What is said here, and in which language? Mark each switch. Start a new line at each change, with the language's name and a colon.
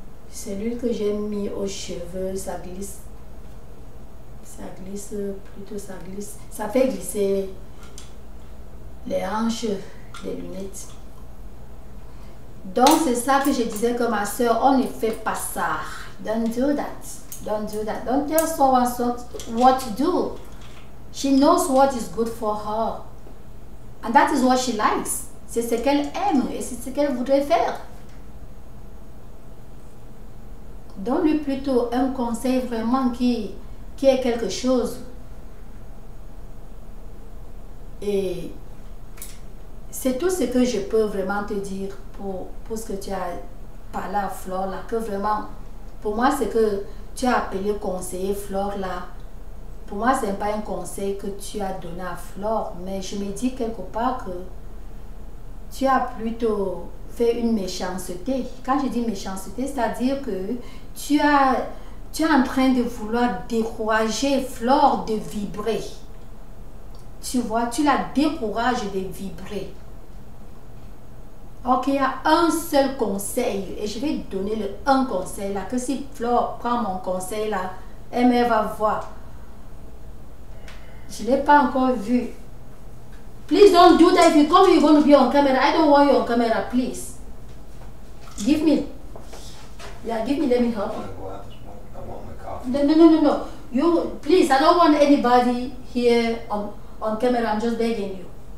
French: C'est l'huile que j'ai mis aux cheveux. Ça glisse. Ça glisse, plutôt ça glisse. Ça fait glisser les hanches des lunettes. Donc c'est ça que je disais que ma soeur, on ne fait pas ça.
English: Don't do that. Don't do that. Don't tell someone what to do. She knows what is good for her. And that is what she likes.
French: C'est ce qu'elle aime et c'est ce qu'elle voudrait faire. Donne-lui plutôt un conseil vraiment qui est quelque chose. Et c'est tout ce que je peux vraiment te dire pour ce que tu as parlé à Flore là. Que vraiment, pour moi, c'est que tu as appelé conseiller Flore là. Pour moi, ce n'est pas un conseil que tu as donné à Flore, mais je me dis quelque part que tu as plutôt fait une méchanceté. Quand je dis méchanceté, c'est-à-dire que tu es en train de vouloir décourager Flore de vibrer. Tu vois, tu la décourages de vibrer. Ok, il y a un seul conseil, et je vais donner un conseil là, que si Flore prend mon conseil là, elle va voir. Je ne l'ai pas encore vu.
English: Please don't do that. If you come, you're going to be on camera. I don't want you on camera, please. Give me. Yeah, give me. Let me help. I want my coffee. No. You, please, I don't want anybody here on camera. I'm just begging you.